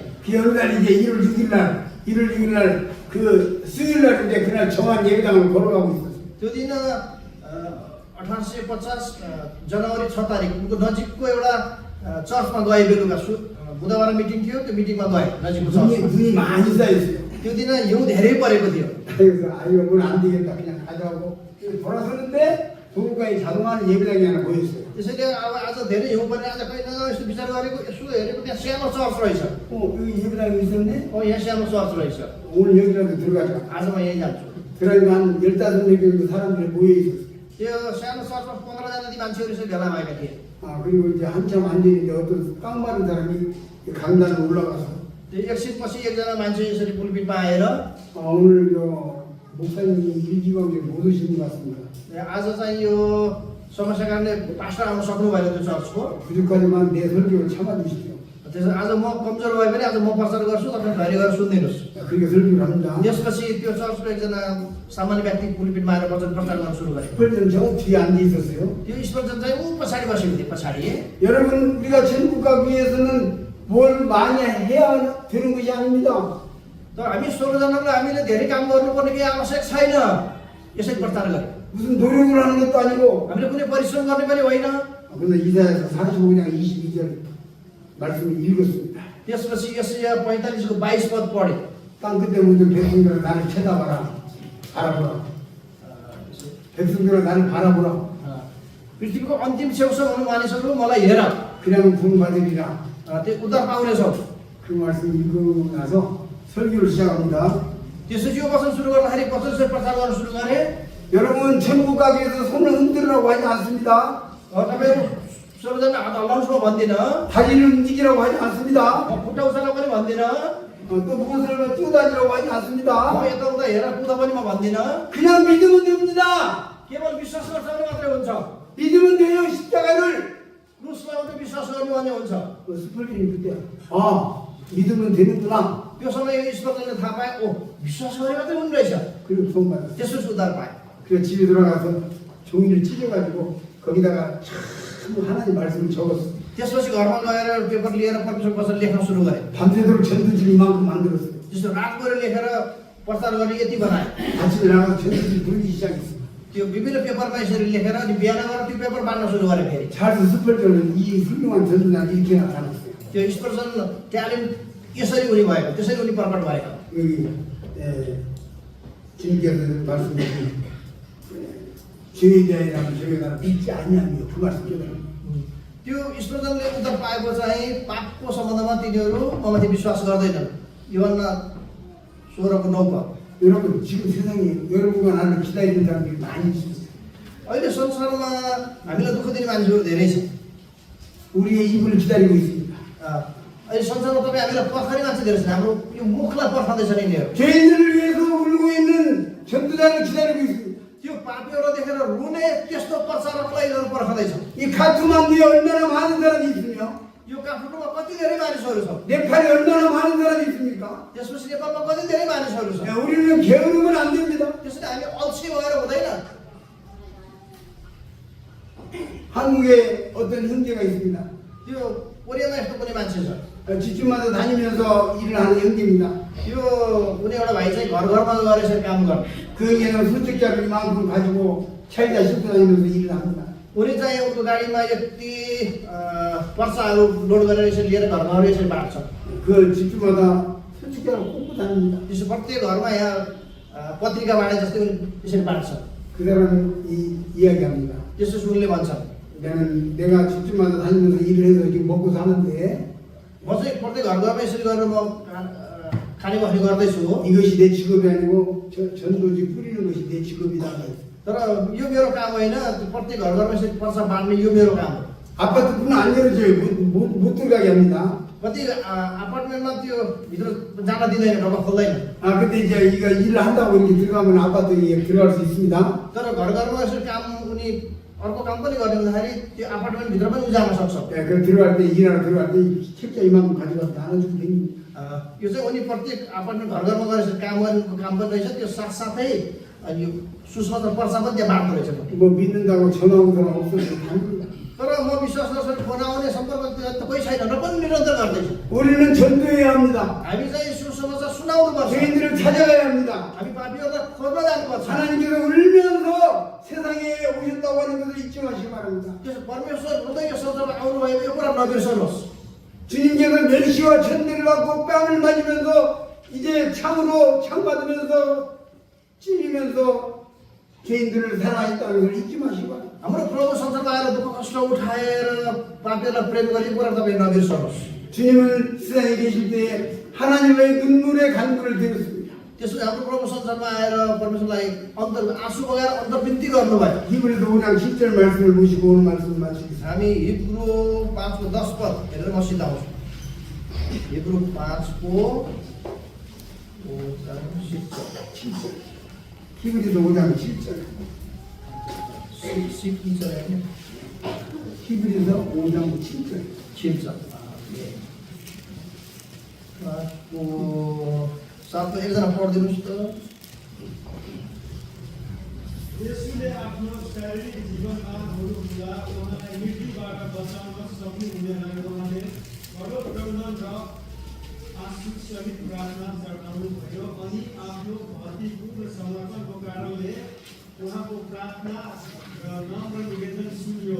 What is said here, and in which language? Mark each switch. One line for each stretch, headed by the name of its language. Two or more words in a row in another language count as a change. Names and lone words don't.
Korean: 그 어느 날 이제 1월 6일 날 그 수요일 날인데 그날 정한 예배당을 걸어가고 있었어요.
Nepali: त्यो दिन 1850 जनवरी 6 तारिक उनको नजिकको एउटा चर्चमा गए बेलुका बुधबार मिटिङ थियो त्यो मिटिङमा गए नजिकको चर्चमा
Korean: 눈이 많이 쌓였어요.
Nepali: त्यो दिन हिउँ धेरै परेको थियो
Korean: 그래서 오늘 안 되겠다 그냥 가자고 돌아서는데 도로가에 자동화하는 예배당이 하나 보였어요.
Nepali: त्यसैले अब आज धेरै हिउँ परेर आज कहीँ न यस्तो विचार गरेको यसो हेरेको त्यहाँ सानो चर्च रहेछ
Korean: 여기 예배당이 있었네?
Nepali: यहाँ सानो चर्च रहेछ
Korean: 오늘 여기라도 들어가자.
Nepali: आज म यहीँ जान्छु
Korean: 그러니까 한 15명 정도 사람들이 모여 있었어요.
Nepali: त्यो सानो चर्चमा 15 जना मान्छेहरू चाहिँ भेला भएका थिए
Korean: 그리고 이제 한참 앉아있는데 어떤 깡마른 사람이 강단에 올라가서
Nepali: त्यो एकछिनपछि एकजना मान्छे यसरी पुलपिटमा आएर
Korean: 오늘 목사님이 일기광에 못 오신 것 같습니다.
Nepali: आज चाहिँ यो समस्या कारणले पास्टर आउन सक्नु भएन त्यो चर्चको
Korean: 그전까지만 내 설교를 참아주십시오.
Nepali: त्यसो आज म कमजोर भए पनि आज म प्रचार गर्छु तपाईँ धैर्य गरेर सुनिदिनुहोस्
Korean: 그렇게 설교를 합니다.
Nepali: त्यसपछि त्यो चर्चको एकजना सामान्य व्यक्ति पुलपिटमा आएर वचन प्रचार गर्न सुरु गरे
Korean: 스펄전 저 뒤에 앉아 있었어요.
Nepali: त्यो स्पर्जन चाहिँ ऊ पछाडि बसेको थियो पछाडि
Korean: 여러분 우리가 천국 가기 위해서는 뭘 많이 해야 되는 것이 아닙니다.
Nepali: तर हामी स्वर्ग जानको लागि हामीले धेरै काम गर्नुपर्ने केही आवश्यक छैन यसरी प्रचार गरे
Korean: 무슨 노력을 하는 것도 아니고
Nepali: हामीले कुनै परिश्रम गर्ने पनि होइन
Korean: 그런데 이사야서 45장 22절 말씀을 읽었습니다.
Nepali: त्यसपछि यसैया 45 को 22 पद पढे
Korean: 땅 끝에 묻은 백성들아 나를 쳐다봐라. 바라보라. 백성들아 나를 바라보라.
Nepali: पृथ्वीको अन्तिम छेउछाउ हुनु मानिसहरू मलाई हेर
Korean: 그러면 구원받으리라.
Nepali: त्यो उद्धार पाउनेछौ
Korean: 그 말씀 읽고 나서 설교를 시작합니다.
Nepali: त्यसपछि यो वचन सुरु गर्दाखेरि वचन प्रचार गर्न सुरु गरे
Korean: 여러분 천국 가기 위해서 손을 흔들으라고 하지 않습니다.
Nepali: तपाईँहरू स्वर्ग जान हात हल्लाउनु भन्दिन
Korean: 다리를 움직이라고 하지 않습니다.
Nepali: खुट्टा उचाल्न पनि भन्दिन
Korean: 또 무엇을 뛰어다니라고 하지 않습니다.
Nepali: यताउता हेर कुदा पनि म भन्दिन
Korean: 그냥 믿으면 됩니다.
Nepali: केवल विश्वास गर्छ भने मात्रै हुन्छ
Korean: 믿으면 돼요. 십자가를.
Nepali: क्रुसमा मात्रै विश्वास गर्नु भने हुन्छ
Korean: 스펄린이 그때 믿으면 되는구나.
Nepali: त्यो समय यो स्पर्शले थाहा पाए ओ विश्वास गरे मात्रै हुने रहेछ
Korean: 그리고 구원받았어요.
Nepali: त्यसपछि उद्धार पाए
Korean: 그래서 집에 돌아가서 종이를 찢어가지고 거기다가 참 하나님 말씀을 적었어.
Nepali: त्यसपछि घरमा गएर पेपर लिएर परमेश्वरको वचन लेख्न सुरु गरे।
Korean: 밤새도록 전도지를 이만큼 만들었어요.
Nepali: त्यस्तो रात गएर लेखेर प्रचार गर्ने यति बनाए।
Korean: 아침에 나가서 전도지 부르기 시작했어요.
Nepali: त्यो विभिन्न पेपरमा यसरी लेखेर अनि बिहान गएर त्यो पेपर बाँड्न सुरु गरे फेरि।
Korean: 찰스 스펄전은 이 훌륭한 전도자를 이렇게 나타났어요.
Nepali: त्यो स्पर्शन ट्यालेन्ट यसरी उनी भएको, त्यसरी उनी प्रकट भएको।
Korean: 여기 주님께서 말씀하신 죄에 대하여라면 저희가 믿지 않냐며 그 말씀이잖아요.
Nepali: त्यो स्पर्शनले उत्तर पाएको चाहिँ पापको सम्बन्धमा तिनीहरू ममाथि विश्वास गर्दैनन्। योहन्ना 16:9।
Korean: 여러분 지금 세상에 여러분과 나를 기다리는 사람들이 많이 있습니다.
Nepali: अहिले संसारमा हामीलाई दुःख दिने मान्छेहरू धेरै छ।
Korean: 우리의 입을 기다리고 있습니다.
Nepali: अहिले संसारमा तपाईँ हामीलाई पर्खाने मान्छे धेरै छन्। हाम्रो यो मुखलाई पर्खाउँदैछन् यिनीहरू।
Korean: 죄인들을 위해서 울고 있는 전도자를 기다리고 있습니다.
Nepali: त्यो पापीहरूलाई देखेर रुने त्यस्तो प्रचारकलाई यिनीहरू पर्खाउँदैछ।
Korean: 이 카투만두에 얼마나 많은 사람이 있으며
Nepali: यो काठमाडौँमा कति धेरै मानिसहरू छ,
Korean: 네팔에 얼마나 많은 사람이 있습니까?
Nepali: त्यसपछि नेपालमा कति धेरै मानिसहरू छ।
Korean: 우리는 게으르면 안 됩니다.
Nepali: त्यसैले हामी अल्छी भएर हुँदैन।
Korean: 한국에 어떤 형제가 있습니다.
Nepali: त्यो कोरियामा यस्तो कुनै मान्छे छ।
Korean: 집집마다 다니면서 일을 하는 형제입니다.
Nepali: यो कुनै एउटा भाइ चाहिँ घर घरमा गएर यसरी काम गर्ने।
Korean: 그 형제는 선택자를 이만큼 가지고 차에다 싣고 다니면서 일을 합니다.
Nepali: उनी चाहिँ उनको गाडीमा यति पर्चाहरू लोड गरेर यसरी लिएर घर घर यसरी बाँड्छ।
Korean: 그 집집마다 선택자를 꽂고 다닙니다.
Nepali: त्यसो प्रत्येक घरमा यहाँ पत्रिका बाँडे जस्तै उनी यसरी बाँड्छ।
Korean: 그 사람은 이야기합니다.
Nepali: त्यसो उनले भन्छ,
Korean: 내가 집집마다 다니면서 일을 해서 지금 먹고 사는데
Nepali: म चाहिँ प्रत्येक घर घरमा यसरी गरेर म खाने बस्ने गर्दैछु।
Korean: 이것이 내 직업이 아니고 전도지 뿌리는 것이 내 직업이다.
Nepali: तर यो मेरो काम होइन, प्रत्येक घर घरमा यसरी पर्चा बाँड्ने यो मेरो काम हो।
Korean: 아파트 문 안 열어줘요. 못 들어가게 합니다.
Nepali: कति अपार्टमेन्टमा त्यो भित्र जान दिँदैन, ढोका खोल्दैन।
Korean: 근데 이제 이거 일을 한다고 이렇게 들어가면 아파트에 들어갈 수 있습니다.
Nepali: तर घर घरमा यसरी काम उनी अर्को काम पनि गर्ने हुँदाखेरि त्यो अपार्टमेन्ट भित्र पनि जान सक्छ।
Korean: 그 들어갈 때 일하러 들어갈 때 책자 이만큼 가져가서 나눠주고 다닙니다.
Nepali: यो चाहिँ उनी प्रत्येक अपार्टमेन्ट घर घरमा गएर यसरी काम गर्नुको काम पनि रहेछ। त्यो साथसाथै अनि यो सुसमाचार पर्चा पनि त्यहाँ बाँड्दो रहेछ।
Korean: 뭐 믿는다고 전화 온 사람 없어도 다닙니다.
Nepali: तर म विश्वास गर्छु फोन आउने सम्पर्क त कोही छैन र पनि निरन्तर गर्दैछु।
Korean: 우리는 전도해야 합니다.
Nepali: हामी चाहिँ सुसमाचार सुनाउनु पर्छ।
Korean: 죄인들을 찾아가야 합니다.
Nepali: हामी पापीहरूलाई खोज्न जानुपर्छ।
Korean: 하나님께서 울면서 세상에 오셨다고 하는 것을 잊지 마시기 바랍니다.
Nepali: त्यसो परमेश्वर हुँदै यो संसारमा आउनु भएको यो कुरा नबिर्सनुहोस्।
Korean: 주님께서 멸시와 천대를 받고 뺨을 맞으면서 이제 창으로 창 받으면서 찔리면서 죄인들을 사랑했다는 걸 잊지 마시기 바랍니다.
Nepali: हाम्रो प्रभु संसारमा आएर दुःख कष्ट उठाएर पापीहरूलाई प्रेम गर्ने कुरा तपाईँ नबिर्सनुहोस्।
Korean: 주님은 세상에 계실 때 하나님의 눈물의 간구를 들었습니다.
Nepali: त्यसो हाम्रो प्रभु संसारमा आएर परमेश्वरलाई आँसु बगाएर अन्तर्विन्ती गर्नुभयो।
Korean: 히브리서 5장 10절 말씀을 보시고 오늘 말씀을 마치겠습니다.
Nepali: हामी हिब्रू 5:10 हेरेर म सिद्धाउँछु। हिब्रू 5:10
Korean: 히브리서 5장 7절. 히브리서 5장 7절. 7절.
Nepali: साथमा एकजना पढिदिनुहोस् त। यसले आफ्नो शारीरिक जीवनमा हुँदा उहाँलाई मृत्युबाट बचाउन सक्नु हुँदैन। उहाँले सर्वप्रबन्धन र आँसुसहित प्रार्थना चढाउनु भयो अनि आफ्नो भक्तिपूर्ण समर्पणको कारणले उहाँको प्रार्थना र नम्र निवेदन सुनियो।